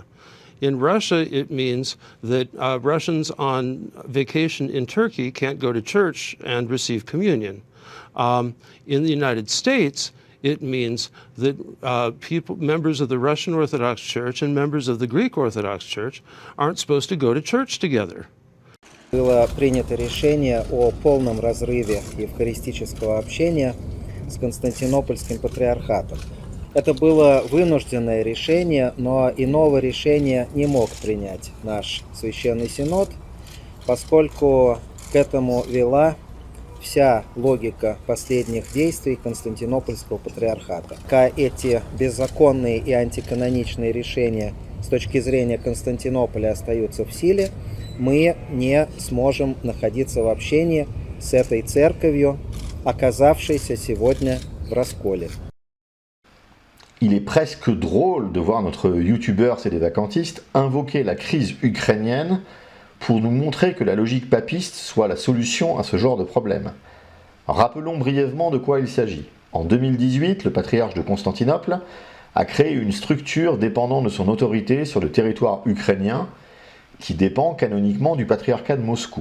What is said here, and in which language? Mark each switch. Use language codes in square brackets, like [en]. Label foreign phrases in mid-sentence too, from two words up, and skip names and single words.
[en] In Russia, it means that Russians on vacation in Turkey can't go to church and receive communion. In the United States, it means that members of the Russian Orthodox Church and members of the Greek Orthodox Church aren't supposed to go to church together. [ru] Было принято решение о полном разрыве евхаристического общения с Константинопольским патриархатом. Это было вынужденное решение, но иного решения не мог принять наш Священный Синод, поскольку к этому вела вся логика последних действий Константинопольского патриархата. Пока эти беззаконные и антиканоничные решения с точки зрения Константинополя остаются в силе, мы не сможем находиться в общении с этой церковью, оказавшейся сегодня в расколе. [fr] Il est presque drôle de voir notre youtubeur sédévacantiste invoquer la crise ukrainienne pour nous montrer que la logique papiste soit la solution à ce genre de problème. Rappelons brièvement de quoi il s'agit. En 2018, le patriarche de Constantinople a créé une structure dépendant de son autorité sur le territoire ukrainien qui dépend canoniquement du patriarcat de Moscou.